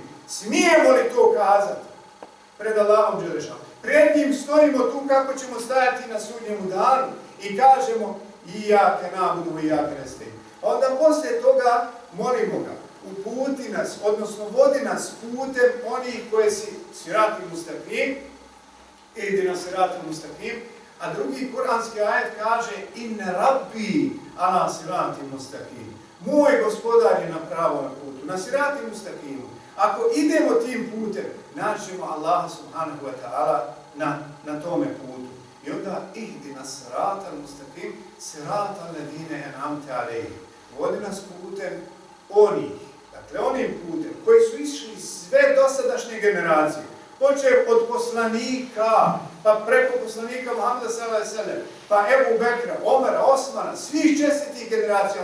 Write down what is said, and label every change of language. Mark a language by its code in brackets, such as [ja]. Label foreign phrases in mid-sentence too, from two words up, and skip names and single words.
[bs] Smijemo li to kazati pred Allahom dželešanu? Pred njim stojimo tu kako ćemo stajati na sudnjemu danu i kažemo: [ar] إياك نعبد وإياك نستعين. [bs] Onda poslije toga molimo ga: uputi nas, odnosno vodi nas putem onih koje si [ar] صراط مستقيم اهدنا صراط مستقيم. [bs] A drugi kuranski ajet kaže: [ar] إن ربي على صراط مستقيم. [bs] Moj gospodar je na pravom putu, na [ar] صراط مستقيم. [bs] Ako idemo tim putem, naćemo Allaha [ar] سبحانه وتعالى [bs] na tome putu. I onda [ar] اهدنا صراط مستقيم صراط الذين أنعمت عليهم. [bs] Vodi nas putem onih, dakle onim putem koji su išli sve dosadašnje generacije, počev od poslanika, pa preko poslanika Muhameda [ar] صلى الله عليه وسلم, [bs] pa Ebu Bekra, Omara, Osmana, svih čestitih generacija.